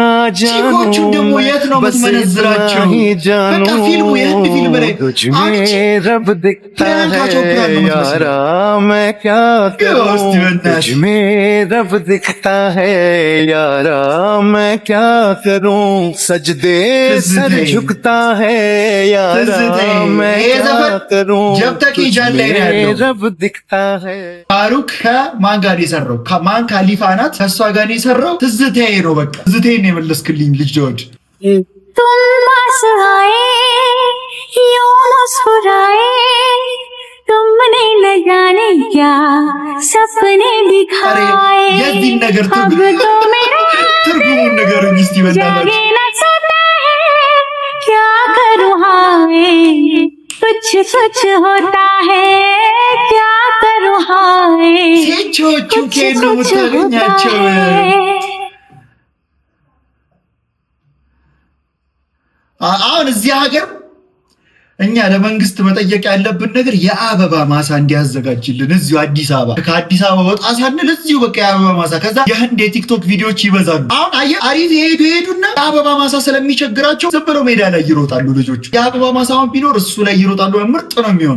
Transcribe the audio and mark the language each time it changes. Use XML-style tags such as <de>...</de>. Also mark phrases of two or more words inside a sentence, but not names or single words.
<hi>जानू, बस इतना ही जानू, तुझ में रब दिखता है यारा, मैं क्या करूं, तुझ में रब दिखता है यारा, मैं क्या करूं, सजदे सर झुकता है यारा, मैं क्या करूं, तुझ में रब दिखता है।</hi> <am>फारूक ከማን ጋር የሰራው? ከማን ካሊፋ ናት ከሷ ጋር የሰራው ትዝታዬ ነው። በቃ ትዝታዬን የመለስክልኝ ልጅ ጆርጅ።</am> <hi>तुम पास आए यूं मुस्कुराए, तुमने न जाने क्या सपने दिखाए,</hi> <am>የዚህ ነገር ትርጉሙን ንገሩኝ እስቲ በእናትህ።</am> <hi>क्या करूं हाय कुछ कुछ होता है, क्या करूं हाय</hi> <am>ሴቾቹ ከየት ነው የምታገኛቸው? አሁን እዚህ ሀገር እኛ ለመንግስት መጠየቅ ያለብን ነገር የአበባ ማሳ እንዲያዘጋጅልን እዚሁ አዲስ አበባ። ከአዲስ አበባ ወጣ ሳንል እዚሁ በቃ የአበባ ማሳ። ከዛ የህንድ የቲክቶክ ቪዲዮዎች ይበዛሉ። አሁን አየህ አሪፍ የሄዱና የአበባ ማሳ ስለሚቸግራቸው ዝም ብለው ሜዳ ላይ ይሮጣሉ ልጆቹ። የአበባ ማሳውን ቢኖር እሱ ላይ ይሮጣሉ። ምርጥ ነው የሚሆነው።</am>